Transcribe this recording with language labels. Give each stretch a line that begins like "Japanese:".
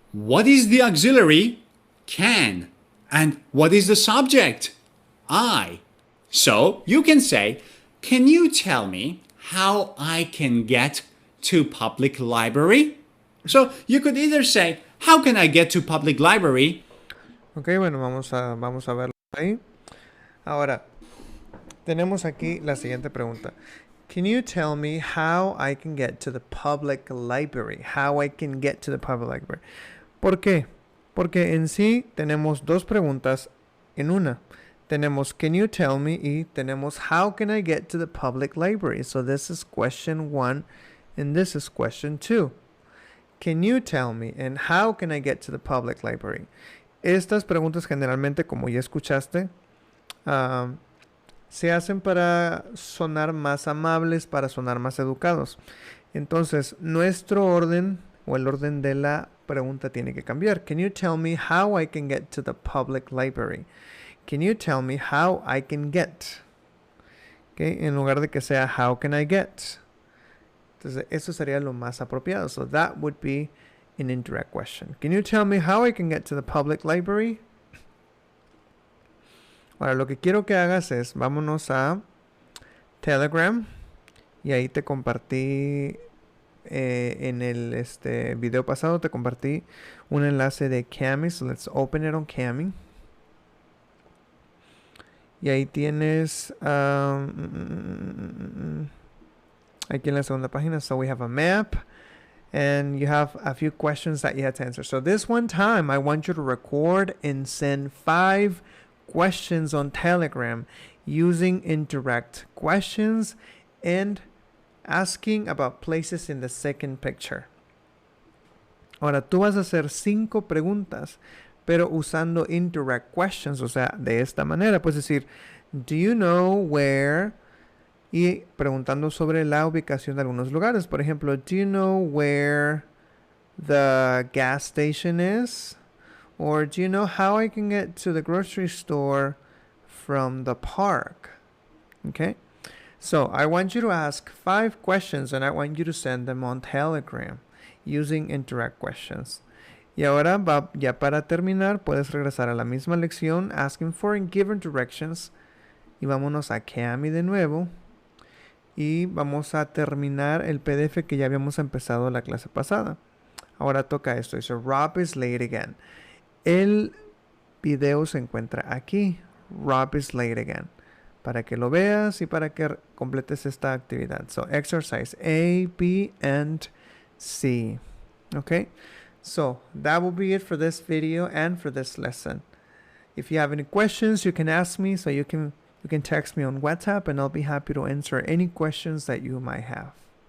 English: What is the auxiliary? Can. And what is the subject? I. So you can say, "Can you tell me how I can get to public library?" So you could either say, "How can I get to public library?"
Spanish: Ok, bueno, vamos a verlo ahí. Ahora, tenemos aquí la siguiente pregunta.
English: Can you tell me how I can get to the public library? How I can get to the public library.
Spanish: ¿Por qué? Porque en sí tenemos dos preguntas en una. Tenemos
English: can you tell me
Spanish: y tenemos
English: how can I get to the public library. So this is question 1 and this is question 2. Can you tell me and how can I get to the public library?
Spanish: Estas preguntas generalmente, como ya escuchaste, se hacen para sonar más amables, para sonar más educados. Entonces, nuestro orden o el orden de la pregunta tiene que cambiar.
English: Can you tell me how I can get to the public library? Can you tell me how I can get? Okay,
Spanish: en lugar de que sea
English: how can I get.
Spanish: Entonces, eso sería lo más apropiado.
English: So that would be an indirect question. Can you tell me how I can get to the public library?
Spanish: Ahora, lo que quiero que hagas es, vámonos a Telegram. Y ahí te compartí, en el video pasado, te compartí un enlace de Cami.
English: So let's open it on Cami.
Spanish: Y ahí tienes, aquí en la segunda página,
English: so we have a map. And you have a few questions that you have to answer. So this one time, I want you to record and send 5 questions on Telegram using indirect questions and asking about places in the second picture.
Spanish: Ahora, tú vas a hacer 5 preguntas, pero usando
English: indirect questions,
Spanish: o sea, de esta manera. Puedes decir,
English: do you know where...
Spanish: Y preguntando sobre la ubicación de algunos lugares. Por ejemplo,
English: do you know where the gas station is? Or do you know how I can get to the grocery store from the park. Okay? So I want you to ask 5 questions and I want you to send them on Telegram using Indirect questions.
Spanish: Y ahora, ya para terminar, puedes regresar a la misma lección,
English: asking for given directions.
Spanish: Y vámonos a Cami de nuevo. Y vamos a terminar el PDF que ya habíamos empezado la clase pasada. Ahora toca esto. Dice, Rob is late again. El video se encuentra aquí. Rob is late again. Para que lo veas y para que completes esta actividad.
English: So, exercise A, B, and C. Okay? So, that will be it for this video and for this lesson. If you have any questions, you can ask me. So, you can text me on WhatsApp and I'll be happy to answer any questions that you might have.